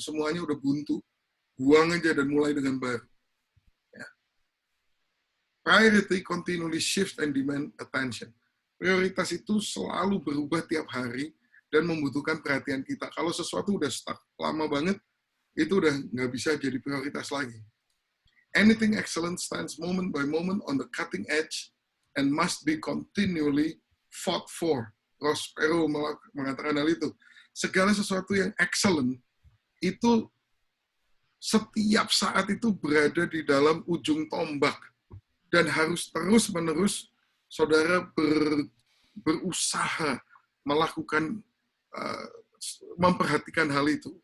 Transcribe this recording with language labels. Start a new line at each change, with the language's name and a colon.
Indonesian: Semuanya udah buntu. Buang aja dan mulai dengan baru. Ya.
English: Priority continually shift and demand attention.
Indonesian: Prioritas itu selalu berubah tiap hari dan membutuhkan perhatian kita. Kalau sesuatu udah stuck lama banget, itu udah nggak bisa jadi prioritas lagi.
English: Anything excellent stands moment by moment on the cutting edge and must be continually fought for.
Indonesian: Ross Perot mengatakan hal itu. Segala sesuatu yang excellent itu setiap saat itu berada di dalam ujung tombak dan harus terus-menerus saudara berusaha melakukan, memperhatikan hal itu.